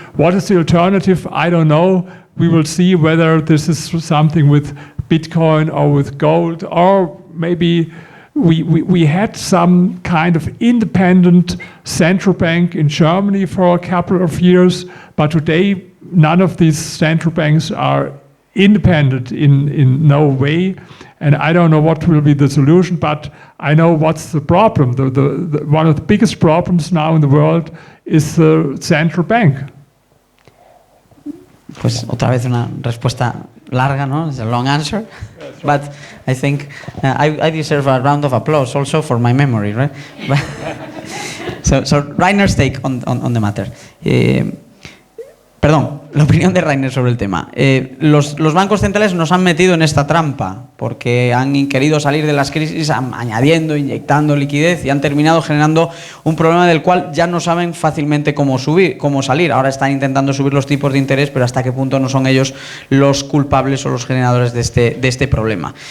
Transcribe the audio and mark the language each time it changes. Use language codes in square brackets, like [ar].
[en] What is the alternative? I don't know. We will see whether this is something with Bitcoin or with gold, or maybe we had some kind of independent central bank in Germany for a couple of years, but today none of these central banks are independent in no way. And I don't know what will be the solution, but I know what's the problem. One of the biggest problems now in the world is the central bank. [es] Pues otra vez una respuesta larga, ¿no? [en] It's a long answer, but I think I deserve a round of applause also for my memory, right? So Rainer's take on the matter. [es] Perdón, la opinión de Rainer sobre el tema. Los bancos centrales nos han metido en esta trampa porque han querido salir de las crisis añadiendo, inyectando liquidez y han terminado generando un problema del cual ya no saben fácilmente cómo salir. Ahora están intentando subir los tipos de interés, pero hasta qué punto no son ellos los culpables o los generadores de este problema.